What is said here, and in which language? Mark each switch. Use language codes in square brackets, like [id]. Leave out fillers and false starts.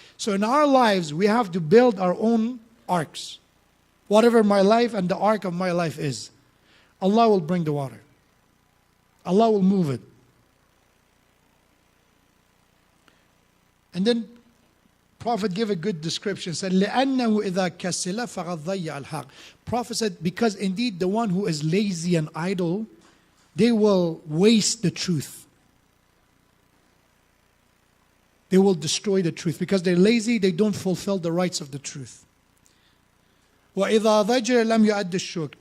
[en] So in our lives, we have to build our own arks. Whatever my life and the ark of my life is, Allah will bring the water. Allah will move it. And then Prophet gave a good description. Said, [ar] لأنه إذا كسل فقد ضيع الحق. [en] Prophet said, because indeed the one who is lazy and idle, they will waste the truth. They will destroy the truth. Because they're lazy, they don't fulfill the rights of the truth. [ar] وإذا ضجر لم يؤد الشكر.